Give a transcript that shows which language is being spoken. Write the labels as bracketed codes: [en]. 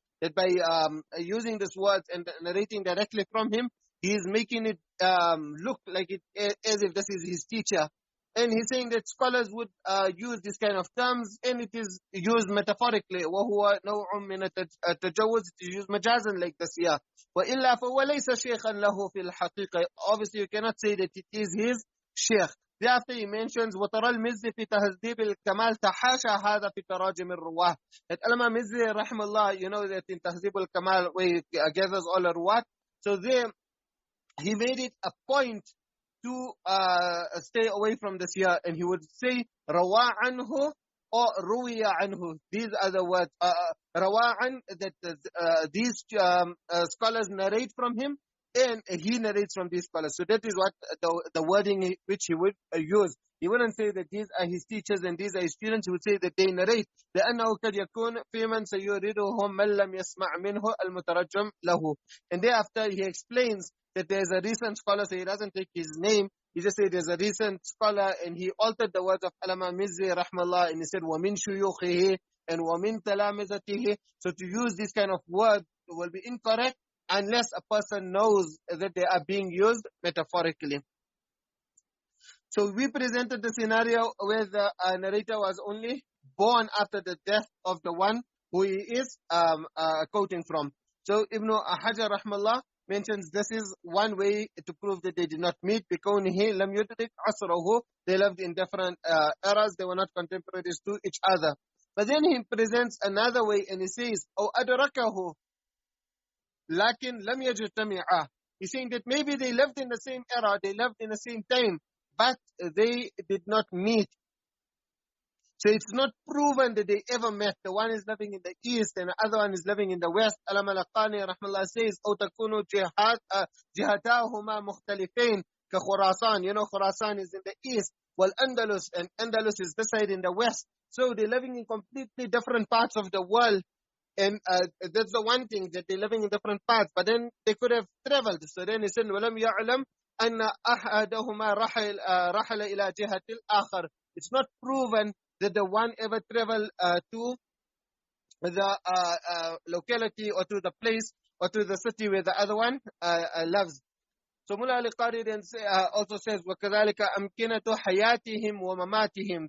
[en] That by using these words and narrating directly from him, he is making it look like it as if this is his teacher. And he's saying that scholars would use this kind of terms, and it is used metaphorically. [ar] وَهُوَ نَوْعٌ مِنَ التَّجَوُّزِ. [en] It is used majazan like this here. [ar] وَإِلَّا فَهُوَ لَيْسَ شَيْخًا لَهُ فِي الْحَقِيقَةِ. [en] Obviously, you cannot say that it is his sheikh. Thereafter he mentions [ar] وَتَرَى الْمِزِّ فِي تَهْذِيبِ الْكَمَالِ تَحَاشَى هَذَا فِي تَرَاجِمِ الرُّوَاةِ. [en] That Allama Mizzi, rahimahullah, you know that in Tahzib al-Kamal, where he gathers all the ruwat, so there he made it a point to stay away from this here, and he would say rawa anhu or ruwiya anhu. These are the words. Rawa an, that these scholars narrate from him, and he narrates from these scholars. So that is what the wording which he would use. He wouldn't say that these are his teachers and these are his students. He would say that they narrate. [ar] لأنه قد يكون في من سيريده من لم يسمع منه المترجم له. [en] And thereafter he explains that there is a recent scholar, so he doesn't take his name. He just said there's a recent scholar, and he altered the words of Allama Mizzi rahmallah, and he said [ar] وَمِن شُيُوخِهِ [en] and [ar] وَمِن تَلَامِذَتِهِ. [en] So to use this kind of word will be incorrect unless a person knows that they are being used metaphorically. So we presented the scenario where the narrator was only born after the death of the one who he is quoting from. So Ibn Hajar rahmallah mentions this is one way to prove that they did not meet. [ar] بِكَوْنِهِ لَمْ يُدْرِكْ عَصْرَهُ. [en] They lived in different eras. They were not contemporaries to each other. But then he presents another way, and he says, [ar] أَوْ أَدْرَكَهُ لَكِنْ لَمْ يَجْتَمِعَا. [en] He's saying that maybe they lived in the same era, they lived in the same time, but they did not meet. So it's not proven that they ever met. The one is living in the east and the other one is living in the west. Allama al-Qani rahmallah says, [ar] أو تكون جهتاهما مختلفين كخراسان. [en] You know, Khurasan is in the east. Andalus, and Andalus is this side in the west. So they're living in completely different parts of the world. And that's the one thing, that they're living in different parts. But then they could have traveled. So then he said, [ar] وَلَمْ يَعْلَمْ أَنَّ أَحَدَهُمَا رَحَلَ إِلَى جِهَةِ الْآخَرِ. [en] It's not proven that the one ever traveled to the locality or to the place or to the city where the other one lives. So Mullah Ali Qari then also says, [ar] وَكَذَلِكَ أَمْكِنَةُ حَيَاتِهِمْ وَمَمَاتِهِمْ.